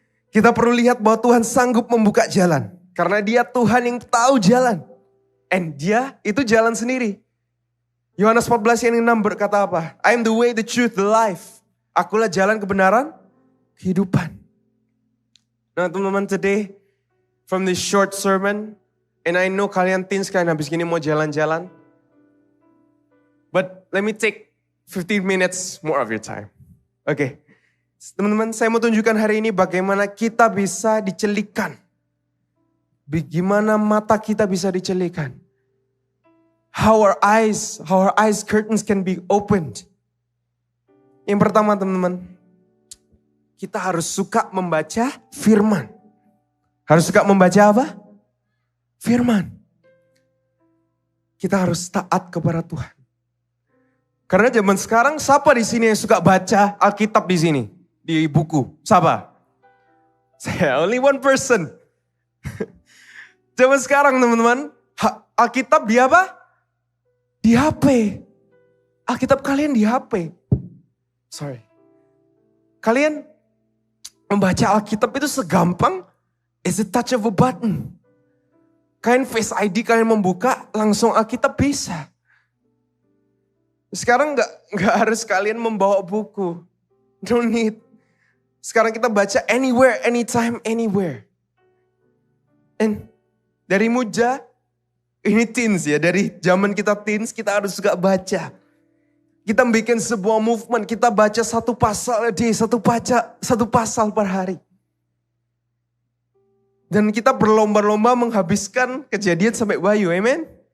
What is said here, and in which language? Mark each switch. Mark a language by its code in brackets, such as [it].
[id] Kita perlu lihat bahwa Tuhan sanggup membuka jalan. Karena Dia Tuhan yang tahu jalan. And Dia itu jalan sendiri. Yohanes 14 yang 6 berkata apa? [en] I am the way, the truth, the life. [id] Akulah jalan kebenaran, kehidupan. Nah teman-teman, [en] today from this short sermon, and I know [id] kalian teens kalian habis gini mau jalan-jalan. [en] But let me take 15 minutes more of your time. Oke. [id] Teman-teman, saya mau tunjukkan hari ini bagaimana kita bisa dicelikan. Bagaimana mata kita bisa dicelikan. [en] How our eyes curtains can be opened. [id] Yang pertama teman-teman, kita harus suka membaca firman. Harus suka membaca apa? Firman. Kita harus taat kepada Tuhan. Karena zaman sekarang siapa di sini yang suka baca Alkitab di sini? Di buku. Siapa? Saya, [en] only one person. [id] Zaman sekarang teman-teman, Alkitab di apa? Di HP. Alkitab kalian di HP. Sorry. Kalian membaca Alkitab itu segampang [en] is a touch of a button. [id] Kalian Face ID kalian membuka langsung Alkitab bisa. Sekarang nggak harus kalian membawa buku. [en] Don't need. [id] Sekarang kita baca [en] anywhere, anytime, anywhere. [id] And dari muda, ini teens ya. Dari zaman kita teens, kita harus suka baca. Kita bikin sebuah movement. Kita baca satu pasal [en] a day, [id] satu pasal per hari. Dan kita berlomba-lomba menghabiskan Kejadian sampai Wahyu. Amen.